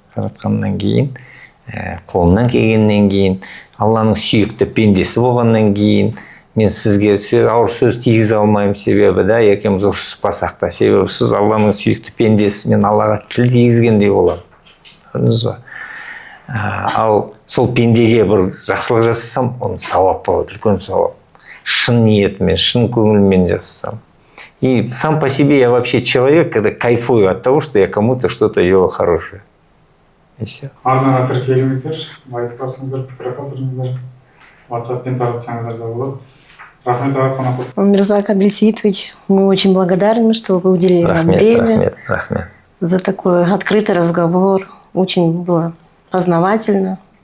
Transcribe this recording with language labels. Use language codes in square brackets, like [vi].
[kk] Жаратқаннан кейін, қолынан келгеннен кейін, Алланың сүйікті пендесі болғаннан кейін, мен сізге ауыр сөз тигізе алмаймын, себебі да, екеуміз ұрсыспасақ та, себебі сіз Алланың сүйікті пендесі, мен Аллаға тіл тигізгендей боламын. Көрдіңіз ба? Ал сол пендеге бір жақсылық жасасам, оның сауап болады, үлкен сауап. Шын ниетмен, шын көңілмен жасасам. [ru] И сам по себе я вообще человек, когда кайфую от того, что я кому-то что-то делал хорошее. И все. [kk] Арнаға тіркеліңіздер, лайк басыңыздар, пікір қалдырыңыздар, WhatsApp-пен таратсаңыздар да болады. Рахмет, қонақ. [ru] Умирзак Абельсеитович, мы очень благодарны, что вы уделили нам время за такой открытый разговор. Очень было познавательно.